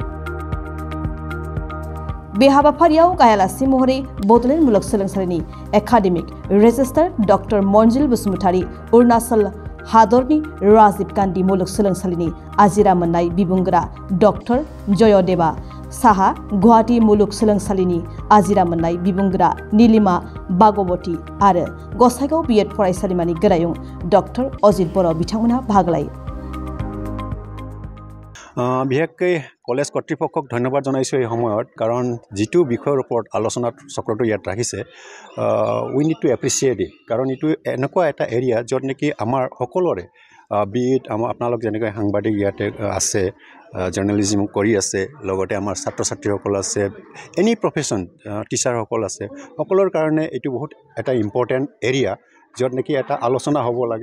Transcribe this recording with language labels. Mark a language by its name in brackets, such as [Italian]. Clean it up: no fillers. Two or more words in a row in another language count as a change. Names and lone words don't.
[Bodo] बे हाबाफारियाव गाहायालासि महरै बड'लेण्ड मुलुगसोलोंसालिनि एकाडेमिक रेजिस्ट्रार डक्टर मनजिल बसुमतारी, अरुणाचल हादरनि राजीव गान्धी मुलुगसोलोंसालिनि आजिरा मोननाय बिबुंगोरा डक्टर जयदेवा साहा, गुवाहाटी मुलुगसोलोंसालिनि आजिरा मोननाय बिबुंगोरा नीलिमा बागवती आरो गसाइगाव बिएड फरायसालिमानि गोरायुं डक्टर अजित बर' बिथांमोनहा बाहागो लायो। [Assamese] বিশেষকৈ কলেজ কৰ্তৃপক্ষক ধন্যবাদ জনাইছোঁ এই সময়ত, কাৰণ যিটো বিষয়ৰ ওপৰত আলোচনা চক্ৰটো ইয়াত ৰাখিছে, [English] we need to appreciate it. [Assamese] কাৰণ এইটো এনেকুৱা এটা এৰিয়া য'ত নেকি আমাৰ সকলোৰে বিএড আপোনালোক যেনেকৈ সাংবাদিক ইয়াতে আছে, জাৰ্নেলিজিম কৰি আছে, লগতে আমাৰ ছাত্ৰ ছাত্ৰীসকল আছে, [English] any profession [Assamese] টিচাৰসকল আছে, সকলোৰ কাৰণে এইটো বহুত এটা [English] important area [Assamese] য'ত নেকি এটা আলোচনা হ'ব লাগে।